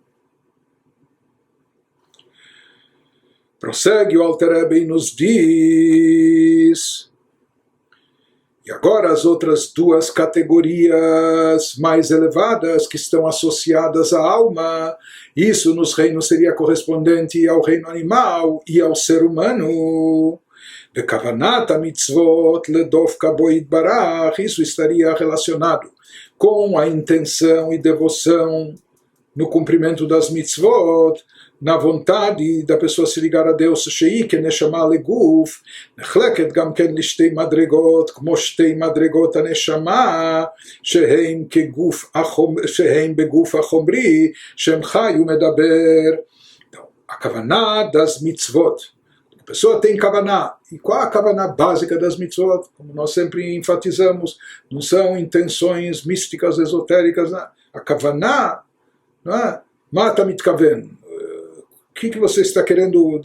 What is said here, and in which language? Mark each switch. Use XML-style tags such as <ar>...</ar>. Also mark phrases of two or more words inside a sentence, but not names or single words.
<pt>Prossegue o Alter Rebbe e nos diz: e agora as outras duas categorias mais elevadas que estão associadas à alma, isso nos reinos seria correspondente ao reino animal e ao ser humano.</pt> <he>דכוונת מצוות לדבקה בו יתברך,</he> <pt>isso estaria relacionado com a intenção e devoção no cumprimento das mitzvot, na vontade da pessoa se ligar a Deus,</pt> <he>שהיא כנשמה לגוף, נחלקת גם כן לשתי מדרגות, כמו שתי מדרגות הנשמה, שהן בגוף החומרי, שהם חי ומדבר.</he> <pt>Então, a kavaná das mitzvot. A pessoa tem kavaná. E qual a kavaná básica das mitzvot? Como nós sempre enfatizamos, não são intenções místicas, esotéricas. Não. A kavaná, não é?</pt> <he>מה אתה מתכוון.</he> <pt>O que você está querendo dizer?</pt>